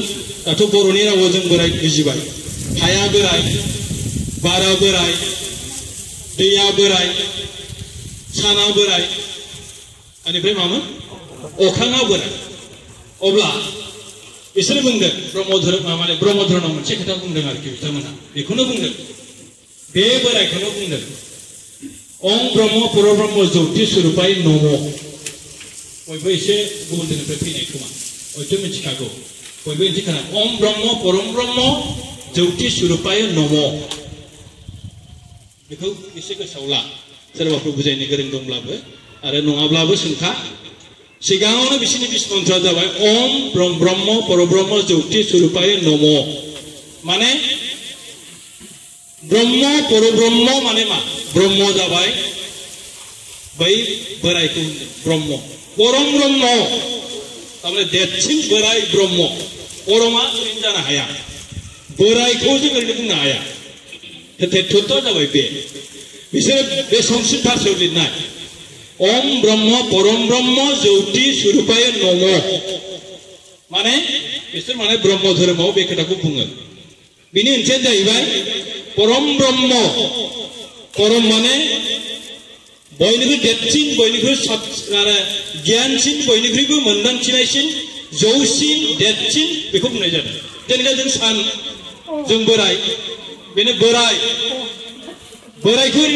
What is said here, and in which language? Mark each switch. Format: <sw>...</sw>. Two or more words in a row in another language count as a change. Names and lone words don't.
<brx>दाथ' बर'नि रावाव जों बोराइ बुजिबाय हाया बोराइ बारा बोराइ दैया बोराइ साना बोराइ बेनिफ्राय मामोन अख्राङा बोराइ अब्ला बिसोर बुंदों ब्रह्म धोरोमाव मोनसे खोथा बुंदों आरोखि बिथांमोना बेखौनो बुंदों बे बोराइखौनो बुंदों</brx> <sa>ओम ब्रह्म परब्रह्म ज्योति स्वरूपाय नम</sa> <brx>बयबो एसे गुबुन धोरोमनिफ्राय फैनाय खोमा हयथ' मिथिखागौ बयबो मिथिखाना</brx> <sa>ओम ब्रह्म परब्रह्म ज्योति स्वरूपाय नम</sa> <brx>बेखौ एसे गोसोआव ला सोरबाफोर बुजायनो गोरों दंब्लाबो आरो नङाब्लाबो सोंखा सिगाङावनो बिसोरनि बिस मन्त्रआ जाबाय</brx> <sa>ओम ब्रह्म परब्रह्म ज्योति स्वरूपाय नम</sa> <brx>माने ब्रह्म परब्रह्म माने मा ब्रह्म जाबाय बै बोराइखौ ब्रह्म परम ब्रह्म तारमाने देरसिन बोराइ ब्रह्म परमा ओरैनो जानो हाया बोराइखौ जों ओरैनो बुंनो हाया तत्वआ जाबाय बे बिसोर बे संस्कृत भाषायाव लिरनाय</brx> <sa>ओम ब्रह्म परम ब्रह्म ज्योति स्वरूपाय नम</sa> <brx>माने बिसोर माने ब्रह्म धोरोमाव बे खोथाखौ बुङो बिनि ओंथिया जाहैबाय परम ब्रह्म परम माने बयनिख्रुइ देरसिन बयनिख्रुइ गियानसिन बयनिख्रुइबो मोनदांथिनायसिन जौसिन देरसिन बेखौ बुंनाय जादों जेनेबा जों सान जों बोराइ बेनो बोराइखौ ओरै</brx>